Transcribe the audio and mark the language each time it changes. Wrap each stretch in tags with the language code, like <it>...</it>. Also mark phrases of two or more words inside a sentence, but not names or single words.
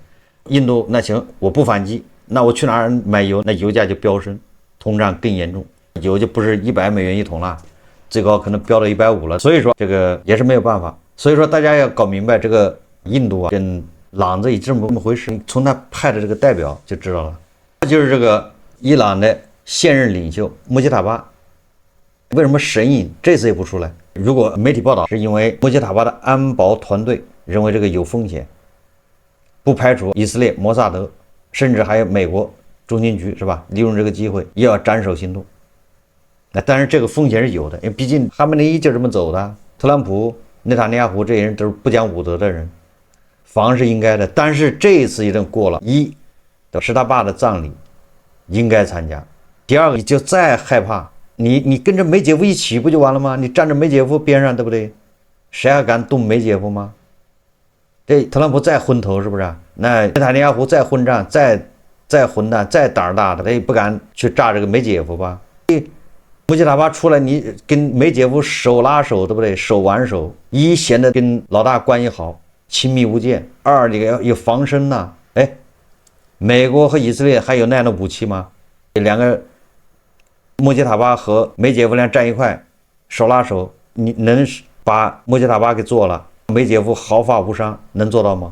<zh>印度那行，我不反擊，那我去哪兒買油？那油價就飆升，通脹更嚴重，油就不是100美元一桶了，最高可能飆到150了。所以說這個也是沒有辦法。所以說大家要搞明白這個印度跟朗子也這麼回事，從他派的這個代表就知道了。就是這個伊朗的現任領袖穆吉塔巴，為什麼神隱這次也不出來？如果媒體報道是因為穆吉塔巴的安保團隊認為這個有風險，不排除以色列、摩薩德，甚至還有美國中情局，是吧？利用這個機會也要斬首行動。那當然這個風險是有的，因為畢竟哈梅內伊就這麼走的，特朗普、內塔尼亞胡這些人都是不講武德的人，防是應該的。但是這一次一定過了，一是他爸的葬禮應該參加，第二個你就再害怕，你跟着梅姐夫一起不就完了嗎？你站着梅姐夫邊上，對不對？誰還敢動梅姐夫嗎？這特朗普再昏頭是不是？那内塔尼亞胡再混賬，再混蛋，再膽大的，他也不敢去炸這個梅姐夫吧？穆吉塔巴出來，你跟梅姐夫手拉手，對不對？手挽手，一顯得跟老大關係好，親密無間；二這個有防身吶。哎，美國和以色列還有那樣的武器嗎？兩個穆吉塔巴和梅姐夫倆站一塊，手拉手，你能把穆吉塔巴給做了，梅姐夫毫髮無傷，能做到嗎？</zh>